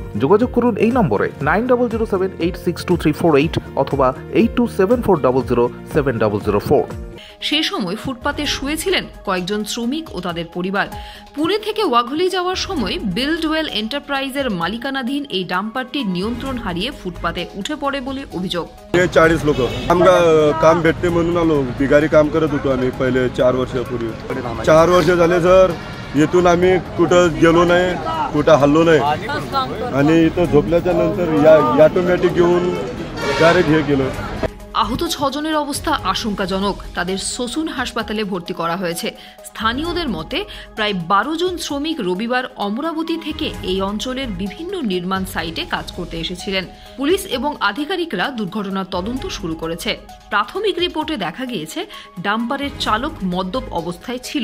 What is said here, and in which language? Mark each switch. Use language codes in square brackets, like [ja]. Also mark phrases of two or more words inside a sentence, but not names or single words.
[bn] যোগাযোগ করুন এই নম্বরে 9007862348 অথবা 8274007004। সে সময় ফুটপাতে শুয়েছিলেন কয়েকজন শ্রমিক ও তাদের পরিবার। পুনে থেকে ওয়াঘলি যাওয়ার সময় বিল্ডওয়েল এন্টারপ্রাইজের মালিকানাধীন এই ডাম্পারটি নিয়ন্ত্রণ হারিয়ে ফুটপাথে উঠে পড়ে বলে অভিযোগ। [mr] 40 लोक आमका काम भेटते म्हणून आलो। बिगारी काम करत होतो आम्ही पहिले 4 वर्षापूर्वी। 4 वर्ष झाले सर, येथून आम्ही कुठं गेलो नाही, कुठं हल्लो नाही आणि इथं झोपल्याच्या नंतर या ऑटोमॅटिक घेऊन डायरेक्ट हे केलं। [bn] आहत 6 জনের অবস্থা আশঙ্কাজনক। তাদের সসুন হাসপাতালে ভর্তি করা হয়েছে। স্থানীয়দের মতে প্রায় 12 জন শ্রমিক রবিবার অমরাবতী থেকে এই অঞ্চলের বিভিন্ন নির্মাণ সাইটে কাজ করতে এসেছিলেন। পুলিশ এবং আধিকারিকরা দুর্ঘটনার তদন্ত শুরু করেছে। প্রাথমিক রিপোর্টে দেখা গিয়েছে ডাম্পারের চালক মদ্যপ অবস্থায় ছিল।